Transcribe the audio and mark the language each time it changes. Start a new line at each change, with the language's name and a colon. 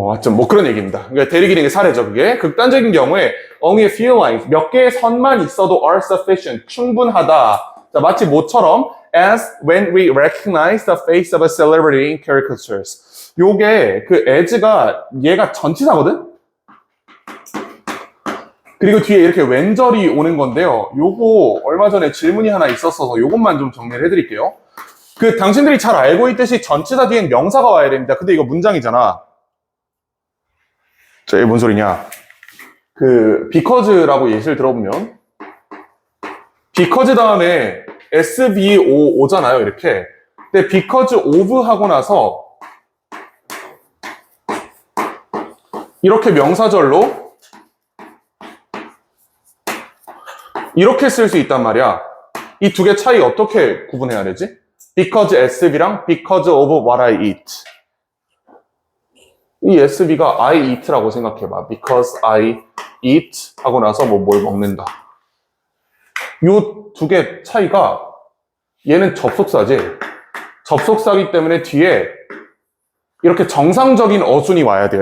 Korean: 뭐 그런 얘기입니다. 그러니까 대리기능의 사례죠, 그게. 극단적인 경우에
English: only a few lines,
Korean: 몇 개의 선만 있어도
English: are sufficient,
Korean: 충분하다. 자, 마치 모처럼
English: as when we recognize the face of a celebrity in caricatures.
Korean: 요게 그 as가 얘가 전치사거든? 그리고 뒤에 이렇게 왼절이 오는 건데요. 요거 얼마 전에 질문이 하나 있었어서 요것만 좀 정리를 해드릴게요. 그 당신들이 잘 알고 있듯이 전치사 뒤엔 명사가 와야 됩니다. 근데 이거 문장이잖아. 자, 이게 뭔 소리냐? 그 because라고 예시를 들어보면 because 다음에 SVO 오잖아요. 이렇게. 근데 because of 하고 나서 이렇게 명사절로 이렇게 쓸 수 있단 말이야. 이 두 개 차이 어떻게 구분해야 되지?
English: because SV랑 because of what I eat.
Korean: 이 SV가
English: I eat
Korean: 라고 생각해봐.
English: because I eat
Korean: 하고 나서 뭘 먹는다. 요 두 개 차이가 얘는 접속사지. 접속사기 때문에 뒤에 이렇게 정상적인 어순이 와야 돼요.